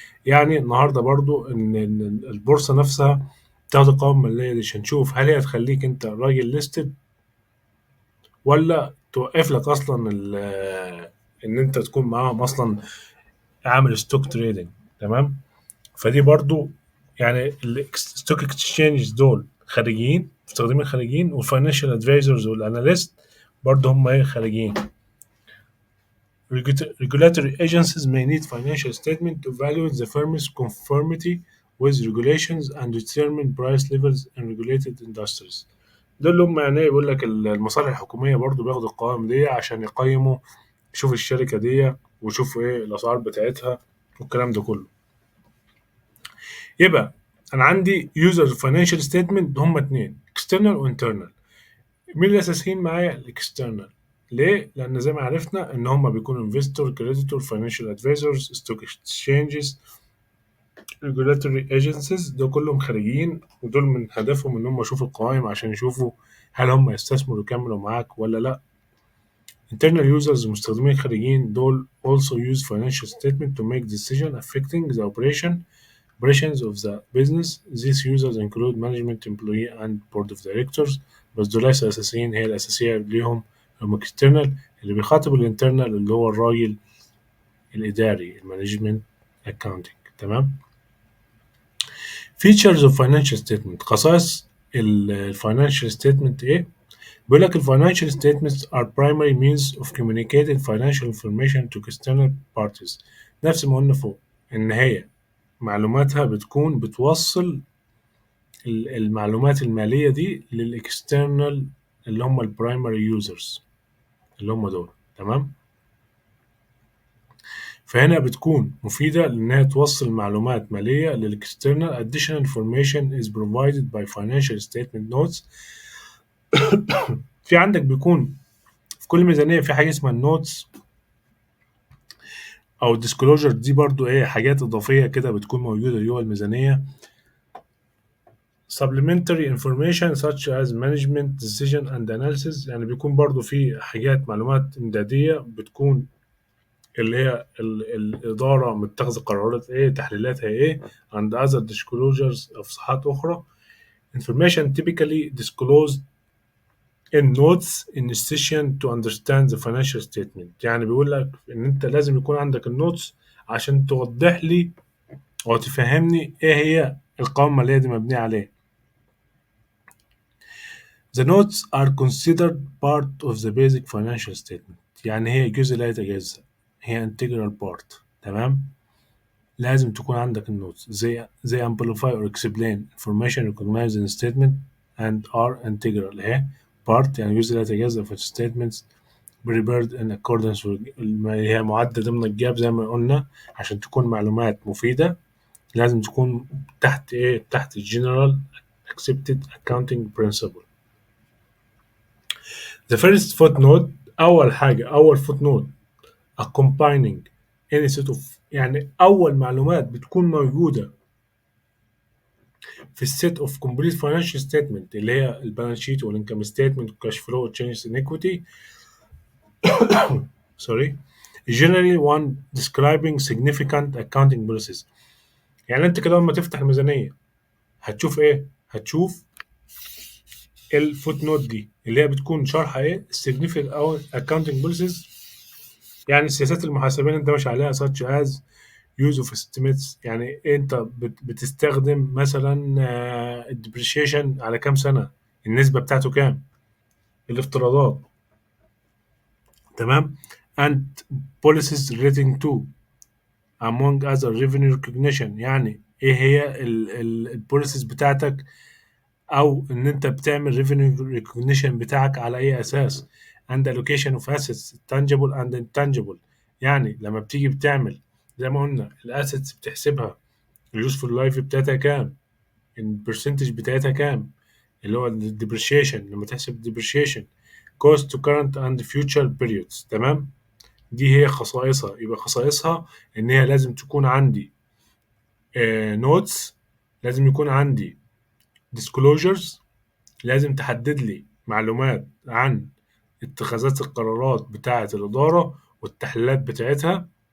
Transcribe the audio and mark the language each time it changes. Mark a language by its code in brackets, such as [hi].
[ar] يعني النهارده برضو ان البورصه نفسها بتاخد القوائم الماليه دي عشان نشوف هل هي تخليك انت راجل ليستد ولا توقف لك اصلا ان انت تكون معاهم اصلا عامل ستوك تريدنج. تمام. فدي برضو يعني الستوك اكسشينجز دول خارجيين، مستخدمين خارجيين، والفاينانشال ادفايزرز والاناليست برضو هم ايه خارجيين. [en] Regulatory agencies may need financial statement to evaluate the firm's conformity with regulations and determine price levels in regulated industries. [ar] دول اللي هم يعني ايه، بيقول لك المصالح الحكومية برضو بياخدوا القوائم دي عشان يقيموا، يشوفوا الشركة دي ويشوفوا ايه الأسعار بتاعتها والكلام ده كله. يبقى أنا عندي users financial statement هم اتنين external و internal. مين الأساسيين معايا؟ الاكسترنال. ليه؟ لأن زي ما عرفنا إن هما بيكونوا انفستور، كريديتور، فاينانشال ادفايزرز، ستوك اكسشينجز، ريجولاتوري ايجنسيز، دول كلهم خارجيين، ودول من هدفهم إن هم يشوفوا القوائم عشان يشوفوا هل هم يستثمروا ويكملوا معاك ولا لأ. [en] internal users [ar] مستخدمين خارجيين دول [en] also use financial statement to make decision affecting the operations of the business. These users include management, employee and board of directors. [ar] بس دول ليس أساسيين، هي الأساسية ليهم هم external. اللي بيخاطب الانترنال اللي هو الراجل الإداري المانجمنت accounting. تمام. [en] features of financial statement، [ar] خصائص الفاينانشال [en] statement [ar] إيه؟ بيقول لك [en] financial statements are primary means of communicating financial information to external parties. [ar] نفس ما قلنا فوق إن هي معلوماتها بتكون بتوصل المعلومات المالية دي للإكسترنال اللي هم البرايمري يوزرز اللي هم دول. تمام. فهنا بتكون مفيدة لأنها توصل معلومات مالية للإكسترنال. [en] additional information is provided by financial statement notes. [ar] في عندك بيكون في كل ميزانية في حاجة اسمها النوتس أو الديسكلوجر، دي برضو إيه حاجات إضافية كده بتكون موجودة جوه الميزانية. [en] supplementary information such as management decision and analysis، [ar] يعني بيكون برضو في حاجات معلومات إمدادية بتكون اللي هي الإدارة متخذ قرارات إيه، تحليلاتها إيه، [en] and other disclosures [ar] أو صفحات أخرى. [en] information typically disclosed in notes in session to understand the financial statement. [ar] يعني بيقول لك إن أنت لازم يكون عندك النوتس عشان توضح لي أو تفهمني إيه هي القوائم المالية دي مبنية عليه. [en] The notes are considered part of the basic financial statement، [ar] يعني هي جزء لا يتجزأ، هي [en] integral part. [ar] تمام. لازم تكون عندك النوتس زي [en] amplify or explain information recognized in statement and are integral. [ar] اهي part يعني جزء لا يتجزأ في [en] statements prepared in accordance with [ar] هي معدة ضمن الجاب زي ما قلنا عشان تكون معلومات مفيدة. لازم تكون تحت ايه، تحت general accepted accounting principle. [en] The first footnote، [ar] أول حاجة أول [en] footnote combining any set of، [ar] يعني أول معلومات بتكون موجودة في السيت اوف كومبليت فاينانشال ستيتمنت اللي هي البالانس شيت والانكم ستيتمنت والكاش فلو والتشينجز ان ايكويتي. [en] sorry. Generally one describing significant accounting policies. [ar] يعني انت كده لما تفتح الميزانية هتشوف ايه؟ هتشوف الفوت نوت دي اللي هي بتكون شرح ايه؟ significant accounting policies، يعني السياسات المحاسبية اللي انت ماشي عليها [en] such as use of estimates. [ar] يعني انت بتستخدم مثلا الديبريشيشن على كام سنة، النسبة بتاعته كام، الافتراضات، تمام. [en] and policies relating to among other revenue recognition. [ar] يعني ايه هي البوليسيز بتاعتك، او ان انت بتعمل revenue recognition بتاعك على اي اساس. [en] and allocation of assets tangible and intangible. [ar] يعني لما بتيجي بتعمل زي ما قلنا الاسيتس بتحسبها اليوسفول لايف بتاعتها كام، البرسنتج بتاعتها كام، اللي هو الديبريشيشن لما تحسب الديبريشيشن [en] cost to current and future periods، [ar] تمام. دي هي خصائصها. يبقى خصائصها ان هي لازم تكون عندي نوتس، لازم يكون عندي disclosures، لازم تحدد لي معلومات عن اتخاذات القرارات بتاعة الإدارة والتحليلات بتاعتها.